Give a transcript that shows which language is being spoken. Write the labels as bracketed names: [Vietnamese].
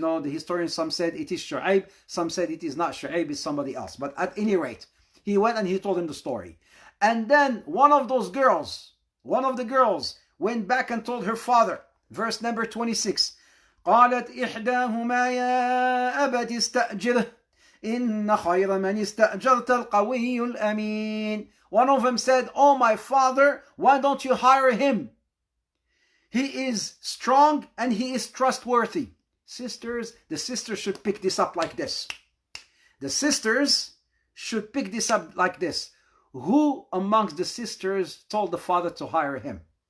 [English] You know, the historians, some said it is Shu'aib, some said it is not Shu'aib, it's somebody else. But at any rate, he went and he told him the story. And then one of the girls went back and told her father. Verse number 26. [Arabic] قالت إحداهما يا أبت استأجره إن خير من استأجرت القوي الأمين. [English] One of them said, oh my father, why don't you hire him? He is strong and he is trustworthy. Sisters, the sisters should pick this up like this. The sisters should pick this up like this. Who amongst the sisters told the father to hire him?